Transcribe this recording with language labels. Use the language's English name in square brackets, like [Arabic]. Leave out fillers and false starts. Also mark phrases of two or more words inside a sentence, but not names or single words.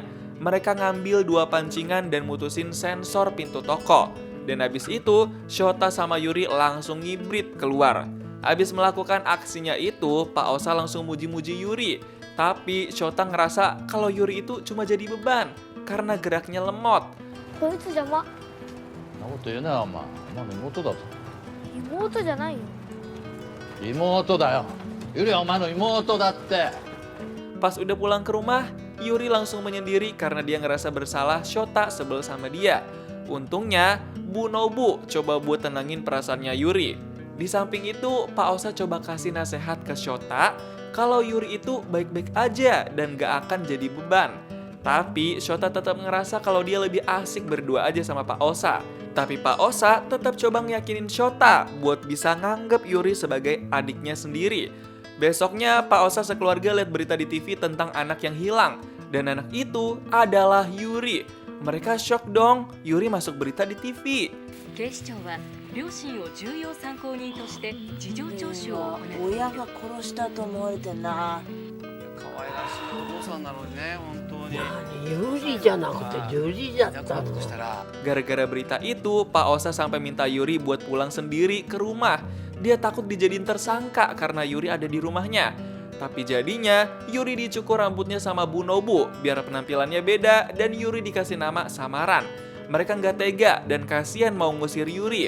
[Indonesian] Mereka ngambil 2 pancingan dan mutusin sensor pintu toko. Dan habis itu, Shota sama Yuri langsung ngibrit keluar. Habis melakukan aksinya itu, Pak Osa langsung muji-muji Yuri. Tapi Shota ngerasa kalau Yuri itu cuma jadi beban karena geraknya lemot. [Japanese] こいつ邪魔。そんなこと言うなよお前。お前の妹だぞ。妹じゃないよ。妹だよ。ゆりはお前の妹だって。 [Indonesian] Pas udah pulang ke rumah, Yuri langsung menyendiri karena dia ngerasa bersalah Shota sebel sama dia. Untungnya, Bu Nobu coba buat tenangin perasaannya Yuri. Di samping itu, Pak Osa coba kasih nasihat ke Shota kalau Yuri itu baik-baik aja dan gak akan jadi beban. Tapi Shota tetap ngerasa kalau dia lebih asik berdua aja sama Pak Osa. Tapi Pak Osa tetap coba ngeyakinin Shota buat bisa nganggep Yuri sebagai adiknya sendiri. Besoknya Pak Osa sekeluarga lihat berita di TV tentang anak yang hilang. Dan anak itu adalah Yuri. Mereka shock dong, Yuri masuk berita di TV. [Japanese] 警視庁は両親を重要参考人として事情聴取を行って親が殺したと思われてんな。可愛らしいお父さんなのにね、本当に。有利じゃなくて樹里だったの。 [Indonesian] Gara-gara berita itu, Pak Osa sampai minta Yuri buat pulang sendiri ke rumah. Dia takut dijadiin tersangka karena Yuri ada di rumahnya. Tapi jadinya, Yuri dicukur rambutnya sama Bu Nobu biar penampilannya beda dan Yuri dikasih nama samaran. Mereka nggak tega dan kasihan mau ngusir Yuri.